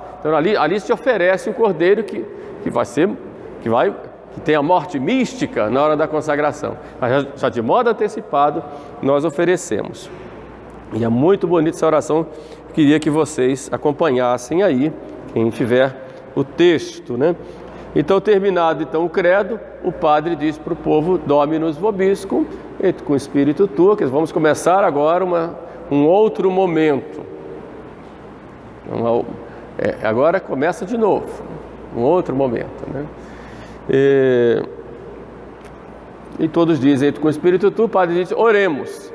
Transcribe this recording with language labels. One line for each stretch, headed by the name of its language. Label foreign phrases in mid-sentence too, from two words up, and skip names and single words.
Portuguese: Então ali se oferece o cordeiro que tem a morte mística na hora da consagração, mas já de modo antecipado nós oferecemos. E é muito bonita essa oração, queria que vocês acompanhassem aí, quem tiver o texto, né? Então, terminado o credo, o padre diz para o povo:
Latin: Dominus vobiscum, et cum spiritu tuo,
Portuguese: que vamos começar agora um outro momento. Agora começa de novo, um outro momento, né? E todos dizem: com o Espírito tu, o padre diz: oremos.